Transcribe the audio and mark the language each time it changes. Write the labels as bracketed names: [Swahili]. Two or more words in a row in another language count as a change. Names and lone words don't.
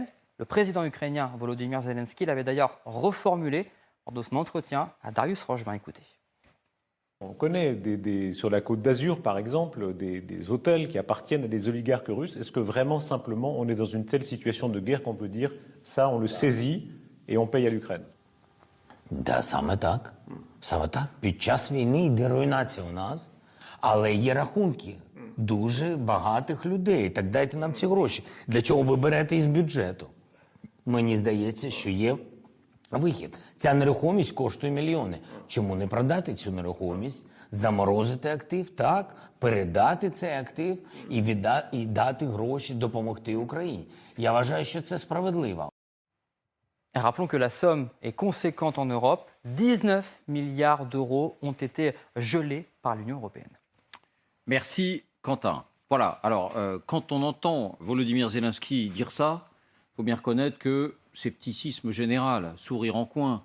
[French] Le président ukrainien Volodymyr Zelensky l'avait d'ailleurs reformulé lors de son entretien à Darius Rojban. Écoutez. On connaît sur la côte d'Azur, par exemple, des hôtels qui appartiennent à des oligarques russes. Est-ce que vraiment, simplement, on est dans une telle situation de guerre qu'on peut dire ça, on le saisit et on paye à l'Ukraine? [Ukrainian] Да, саме так. Саме так. Під час війни йде руйнація у нас, але є рахунки дуже багатих людей. Так дайте нам ці гроші. Для чого ви берете із бюджету? Мені здається, що є вихід. Ця нерухомість коштує мільйони. Чому не продати цю нерухомість, заморозити актив, так, передати цей актив і дати гроші, допомогти Україні? Я вважаю, що це справедливо. [French] Rappelons que la somme est conséquente en Europe. 19 milliards d'euros ont été gelés par l'Union européenne. Merci Quentin. Voilà, alors quand on entend Volodymyr Zelensky dire ça, il faut bien reconnaître que scepticisme général, sourire en coin.